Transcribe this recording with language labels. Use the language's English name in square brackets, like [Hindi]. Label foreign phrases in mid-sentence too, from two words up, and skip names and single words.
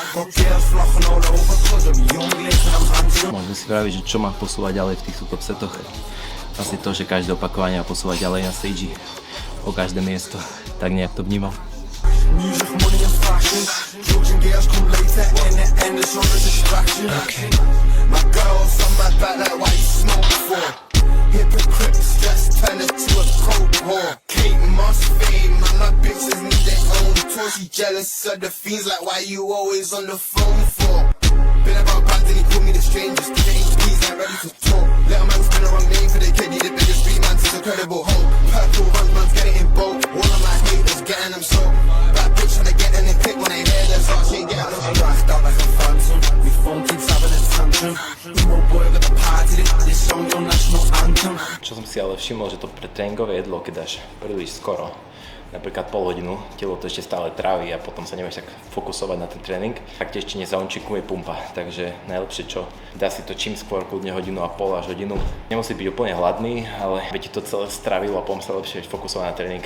[Slovak] Môžeme si praviť, že čo má posúvať ďalej v týchto top setoch. Asi to, že každé opakovanie a posúva ďalej na stage o každé miesto, tak nejak to vnímal. [English] Music, money and fashion. Georgian girls come later in the end, it's not a distraction. Okay. My girl's on my back like why you smoke for? Hypocrites just turn it to a cold war. Kate Moss fame, and my bitches need their own tour. She jealous of the fiends like why you always on the phone for? Been about bad, then he called me the strangest. Getting keys, ain't ready to talk. Little man spin the wrong name for the kid, he the biggest street man, it's incredible hope. Purple runs, man's getting in both. All of my haters getting them so. Bad bitch trying to get in the click when they hear their thoughts, she ain't getting them. I'm racked out like a phantom. We phone keeps having a tantrum. Emo boy got the party, this song your national anthem. [Slovak] Čo som si ale všimol, že to pre tréningové jedlo, keď dáš príliš skoro, napríklad pol hodinu, telo to ešte stále trávi a potom sa nevieš tak fokusovať na ten tréning, tak ti ešte nezaončikuje pumpa. Takže najlepšie čo, dá si to čím skôr, kľudne hodinu a pol až hodinu. Nemusí byť úplne hladný, ale by ti to celé stravilo a potom sa lepšie fokusovať na tréning.